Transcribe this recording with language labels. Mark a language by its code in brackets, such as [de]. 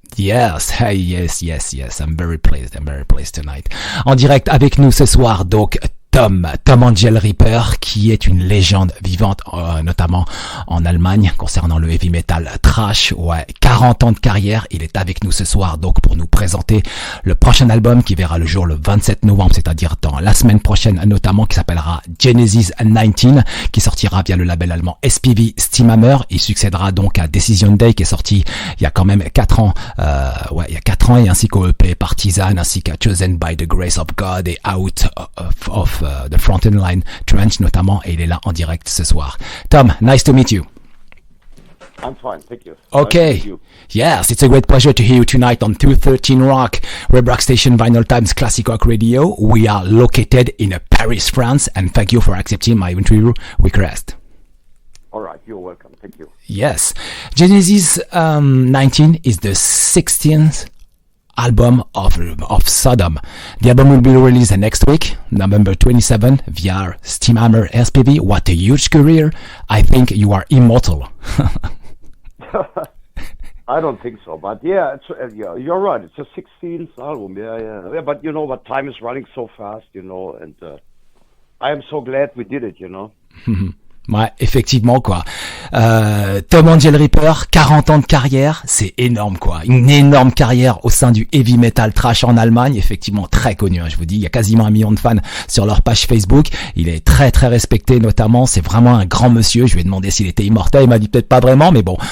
[en] Yes, hey, yes, I'm very pleased tonight. [fr] En direct avec nous ce soir, donc, Tom AngelRipper, qui est une légende vivante, notamment en Allemagne, concernant le heavy metal trash. Ouais, 40 ans de carrière. Il est avec nous ce soir, donc, pour nous présenter le prochain album qui verra le jour le 27 novembre, c'est-à-dire dans la semaine prochaine, notamment, qui s'appellera Genesis XIX, qui sortira via le label allemand SPV Steamhammer. Il succédera donc à Decision Day, qui est sorti il y a quand même 4 ans, il y a 4 ans, et ainsi qu'au EP Partisan, ainsi qu'à Chosen by the Grace of God et Out of the Frontend Line Trench notamment, et il est là en direct ce soir. [en] Tom, nice to meet you. I'm fine, thank you. Okay. Nice to meet you. Yes, it's a great pleasure to hear you tonight on 213 Rock, web rock station Vinylestimes Classic Rock Radio. We are located in Paris, France, and thank you for accepting my interview request. All right, you're welcome, thank you. Yes. Genesis 19 is the 16th album of Sodom. The album will be released next week, November 27, via Steamhammer SPV. What a huge career. I think you are immortal. I don't think so, but yeah, you're right. It's a 16th album. Yeah. But you know what? Time is running so fast, you know, and I am so glad we did it, you know. [fr] Ouais, effectivement, quoi. Tom AngelRipper, 40 ans de carrière, c'est énorme, quoi. Une énorme carrière au sein du heavy metal trash en Allemagne, effectivement très connu, hein, je vous dis. Il y a quasiment 1 million de fans sur leur page Facebook. Il est très très respecté, notamment. C'est vraiment un grand monsieur. Je lui ai demandé s'il était immortel. Il m'a dit peut-être pas vraiment, mais bon.